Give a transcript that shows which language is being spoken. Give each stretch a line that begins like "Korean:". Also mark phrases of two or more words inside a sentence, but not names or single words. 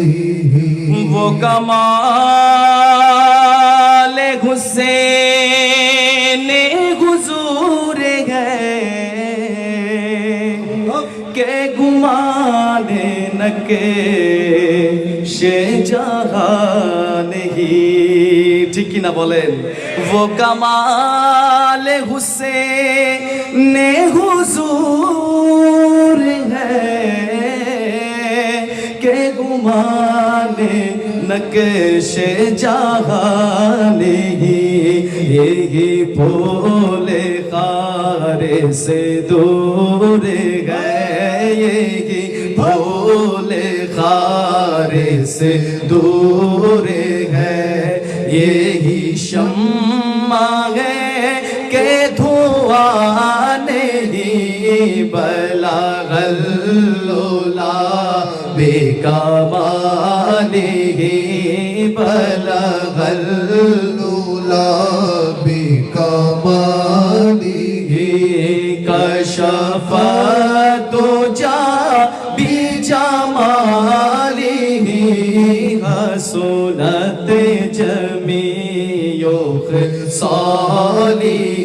Urdu: وہ کمال حسین حضور ہے کہ گمان نہ کہ جہاں نہیں
Bangla: ঠিক কি না বলেন
Urdu: وہ کمال حسین حضور ہے کہ گمان نقش جہاں نہیں یہی پھول خار سے دور ہے یہی پھول خار سے دور ہے یہی شمع ہے کہ دھواں نہیں
Arabic: بلغ العلا بکمالہ بلغ العلا بکمالہ کشف دجا بجمالہ حسنت جمیع خصالہ